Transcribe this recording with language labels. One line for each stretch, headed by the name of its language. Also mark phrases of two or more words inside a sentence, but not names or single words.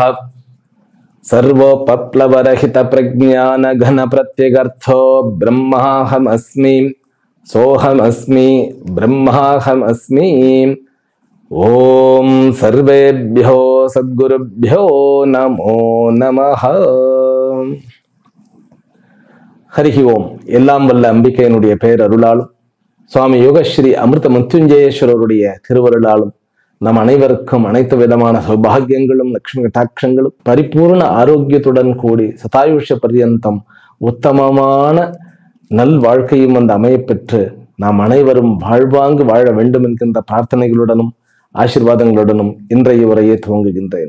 Sanskrit: सर्वोपप्लवरहित प्रज्ञान घन प्रत्यगर्थो ब्रह्माहमस्मि सोहमस्मि ब्रह्माहमस्मि। ओम सर्वेभ्यो सद्गुरुभ्यो नमो नमः। हरिः ॐ.
Tamil: எல்லாம் வல்ல அம்பிகையினுடைய பேரருளாலும் சுவாமி யோகஸ்ரீ அமிர்த மிருத்யுஞ்சயேஸ்வரருடைய திருவருளாலும் நம் அனைவருக்கும் அனைத்து விதமான சௌபாகியங்களும் லட்சுமி கட்டாட்சங்களும் பரிபூர்ண ஆரோக்கியத்துடன் கூடி சதாயுஷ பர்யந்தம் உத்தமமான நல் வாழ்க்கையும் அந்த அமையப்பெற்று நாம் அனைவரும் வாழ்வாங்கு வாழ வேண்டும் என்கின்ற பிரார்த்தனைகளுடனும் ஆசீர்வாதங்களுடனும் இன்றைய உரையை துவங்குகின்றேன்.